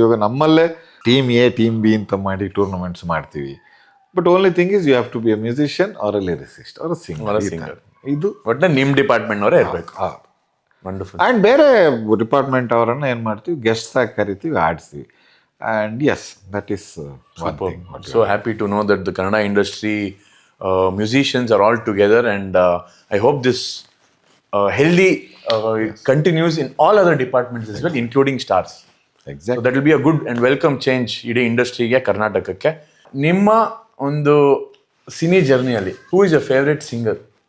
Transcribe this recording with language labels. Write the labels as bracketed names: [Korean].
[Kannada] ಇವಾಗ ನಮ್ಮಲ್ಲೇ team A, team B ಅಂತ ಮಾಡಿ ಟೂರ್ನಮೆಂಟ್ಸ್ ಮಾಡ್ತೀವಿ. [English] But only thing is you have to be a musician or a lyricist or a singer. [Kannada] ಇದು ಒಟ್ಟಲ್ಲಿ ನಿಮ್ಮ ಡಿಪಾರ್ಟ್ಮೆಂಟ್ನವರೇ ಇರಬೇಕು. [English] Wonderful. [Kannada] ಆ್ಯಂಡ್ ಬೇರೆ ಡಿಪಾರ್ಟ್ಮೆಂಟ್ ಅವರನ್ನು ಏನು ಮಾಡ್ತೀವಿ, ಗೆಸ್ಟ್ಸ್ ಆಗಿ ಕರಿತೀವಿ, ಆಡಿಸ್ತೀವಿ. [English] And as that is one thing. So happy to know that the Kannada industry musicians are all together, and I hope this healthy continues in all other departments as well, including stars. So exact. that will be a good and welcome change [Kannada] ಇಡೀ ಇಂಡಸ್ಟ್ರಿಗೆ, ಕರ್ನಾಟಕಕ್ಕೆ. ನಿಮ್ಮ ಒಂದು cine ಜರ್ನಿಯಲ್ಲಿ [English] Who is your favourite singer?